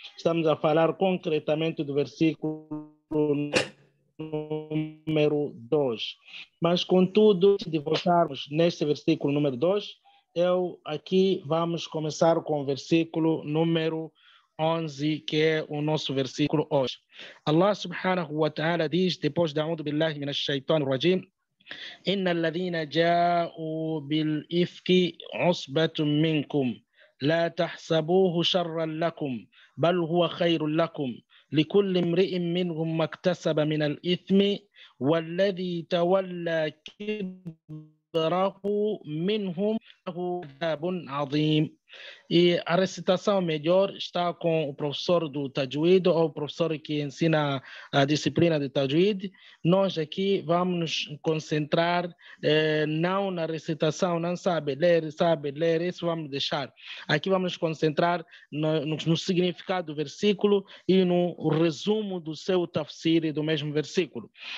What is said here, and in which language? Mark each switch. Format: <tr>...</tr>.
<pt>Estamos a falar concretamente do versículo número 2. Mas, contudo, se voltarmos neste versículo número 2, aqui vamos começar com o versículo número 11, que é o nosso versículo hoje. Allah subhanahu wa ta'ala diz, depois de A'udhu billahi minash shaitanir rajim,</pt> <ar>إن الذين جاءوا بالإفك عصبة منكم لا تحسبوه شرا لكم بل هو خير لكم لكل امرئ منهم ما اكتسب من الإثم والذي تولى كبره منهم له عذاب عظيم.</ar> <pt>E a recitação melhor está com o professor do Tajwid ou o professor que ensina a disciplina de Tajwid. Nós aqui vamos nos concentrar não na recitação, não sabe ler, isso vamos deixar. Aqui vamos nos concentrar no significado do versículo e no resumo do seu tafsir do mesmo versículo.</pt>